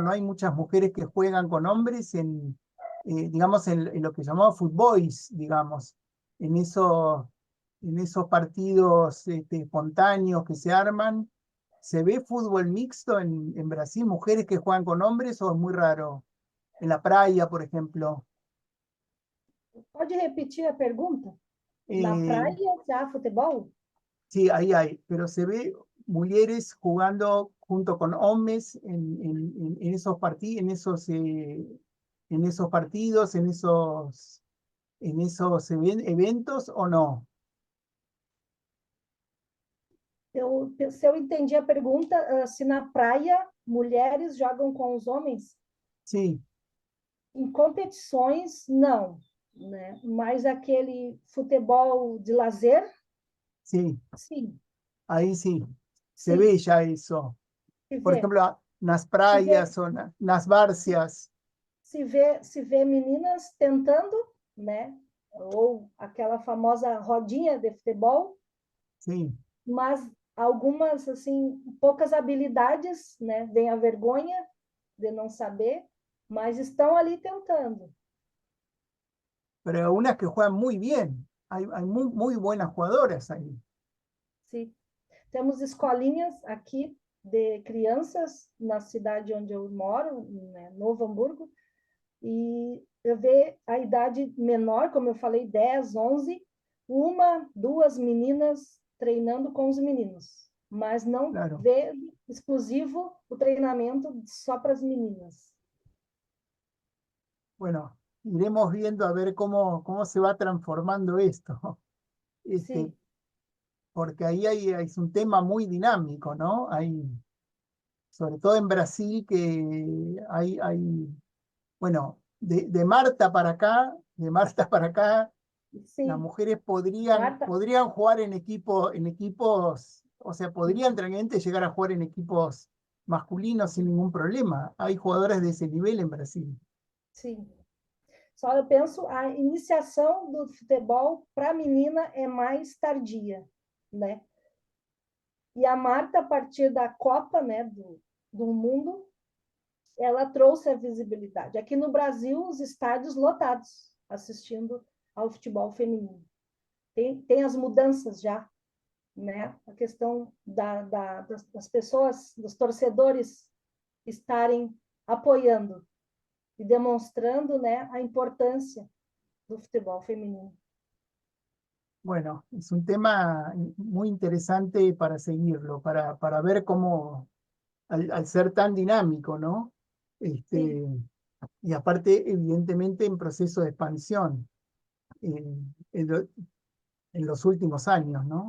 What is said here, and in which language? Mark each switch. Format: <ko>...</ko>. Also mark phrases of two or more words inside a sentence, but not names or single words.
<es>¿No hay muchas mujeres que juegan con hombres digamos, en lo que llamamos footboys, digamos, en esos, en esos partidos espontáneos que se arman? ¿Se ve fútbol mixto en Brasil, mujeres que juegan con hombres o es muy raro? En la playa, por ejemplo.</es> <pt>Pode repetir a pergunta? Na Eh, praia já há futebol?</pt> <es>sí, ahí hay, pero se ve mujeres jugando junto con hombres en esos partidos, en esos partidos, en esos eventos o no.</es> <pt>Se eu entendi a pergunta, se na praia mulheres jogam com os homens?</pt> <es>Sí,</es> <pt>Em competições, não. Né? Mas aquele futebol de lazer,</pt> <es>sí,</es> <pt>sim,</pt> <es>ahí sí, se</es> <pt>sim.</pt> <es>ve ya eso.</es> <pt>Se</pt> <es>Por</es> <pt>vê,</pt> <es>ejemplo, las</es> <pt>se vê,</pt> <es>playas o las barcias.</es> <pt>se vê meninas tentando, né? Ou aquela famosa rodinha de futebol,</pt> <es>Sí.</es> <pt>mas algumas, assim, poucas habilidades, né? Vem a vergonha de não saber, mas estão ali tentando.</pt> <es>Pero unas que juegan muy bien. Hay muy buenas jugadoras ahí.</es> <pt>Sim. Temos escolinhas aqui de crianças na cidade onde eu moro, né? Novo Hamburgo, e eu vejo a idade menor, como eu falei, 10, 11, uma, duas meninas treinando com os meninos, mas não</pt> <es>Claro.</es> <pt>vê exclusivo o treinamento só para as meninas.</pt> <es>Bueno, iremos viendo a ver cómo se va transformando esto. Este,</es> <pt>Sim,</pt> <es>porque ahí es un tema muy dinámico, ¿no? Sobre todo en Brasil, que bueno, de Marta para acá, de Marta para acá, las</es> <pt>sim.</pt> <es>mujeres podrían jugar en equipos, o sea, podrían tranquilamente llegar a jugar en equipos masculinos sin ningún problema. Hay jugadores de ese nivel en Brasil.</es> <pt>Sim. Só eu penso a iniciação do futebol para a menina é mais tardia, né? E a Marta, a partir da Copa, né, do mundo, ela trouxe a visibilidade. Aqui no Brasil, os estádios lotados, assistindo ao futebol feminino. Tem as mudanças já, né? A questão das pessoas, dos torcedores estarem apoiando e demonstrando, né, a importância do futebol feminino.</pt> <es>Bueno, es un tema muy interesante para seguirlo, para ver cómo, al ser tan dinámico, ¿no?</es> <pt>Sim,</pt> <es>Y aparte, evidentemente, en proceso de expansión en los últimos años, ¿no?</es>